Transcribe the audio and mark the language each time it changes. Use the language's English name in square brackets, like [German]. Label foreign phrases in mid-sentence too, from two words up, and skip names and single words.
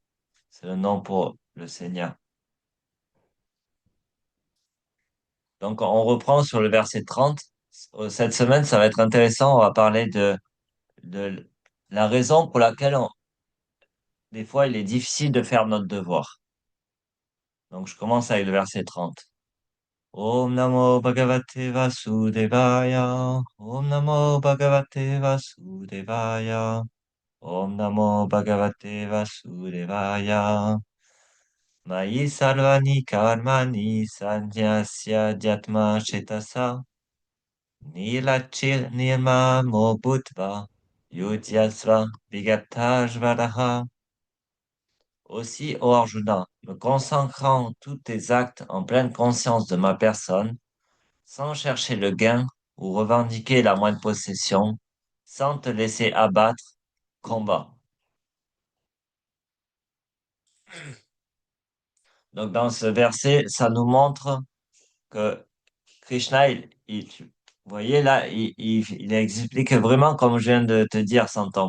[French] C'est le nom pour le Seigneur. Donc, on reprend sur le verset 30. Cette semaine, ça va être intéressant. On va parler de la raison pour laquelle, des fois, il est difficile de faire notre devoir. Donc, je commence avec le verset 30. [Sanskrit] Om Namo Bhagavate Vasudevaya. Om Namo Bhagavate Vasudevaya. Om Namo Bhagavate Vasudevaya. Mayi Sarvani Karmani Sanyasya Dhyatma Chetasa. Nilachir Nirma Mobhutva. Yudyasva Vigatajvaraha. [French] Aussi, ô Arjuna, me consacrant tous tes actes en pleine conscience de ma personne, sans chercher le gain ou revendiquer la moindre possession, sans te laisser abattre, combat. Donc, dans ce verset, ça nous montre que Krishna, vous voyez là, il explique vraiment comme je viens de te dire, Santon.